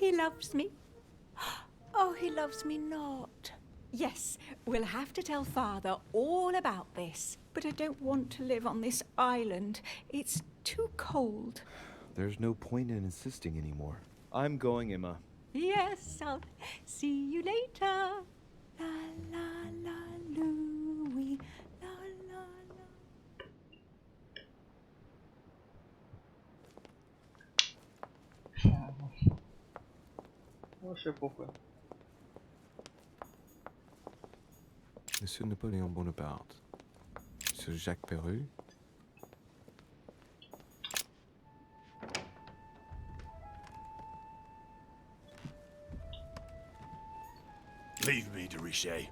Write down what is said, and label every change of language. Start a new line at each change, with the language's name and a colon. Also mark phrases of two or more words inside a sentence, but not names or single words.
English: He loves me. Oh, he loves me not. Yes, we'll have to tell Father all about this. But I don't want to live on this island. It's too cold. There's no point in insisting anymore. I'm going, Emma. Yes, I'll see you later. La la la Louie. La la la.
Russian: Вообще похуй.
French: Monsieur Napoléon Bonaparte. Monsieur Jacques Perru.
English: Leave me, de Richet.